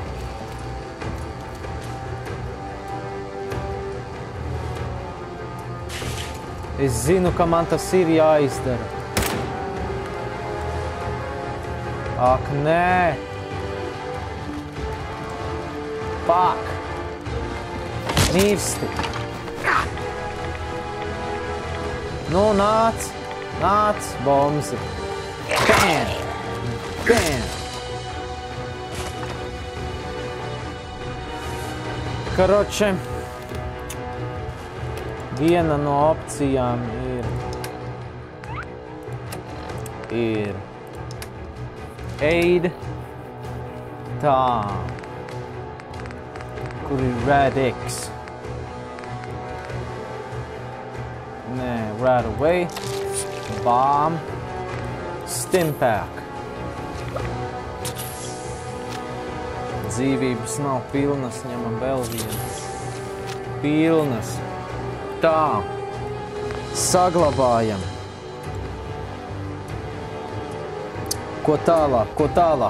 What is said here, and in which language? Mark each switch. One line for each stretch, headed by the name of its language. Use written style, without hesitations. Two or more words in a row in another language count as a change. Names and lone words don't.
Latvian: Es zinu, ka man tas ir jāizdara. Ak, nē! Fuck! Mirsti! Nu, nāc! Nāc, bomzi! Bam! Bam! Karoče, viena no opcijām ir aid, tā, kur ir
English: red X.
Latvian: Nē,
English: right away, bomb, stimpack.
Latvian: Dzīvības nav pilnas, ņemam vēl vienas. Pilnas. Tā. Saglabājam. Ko tālāk, ko tālāk?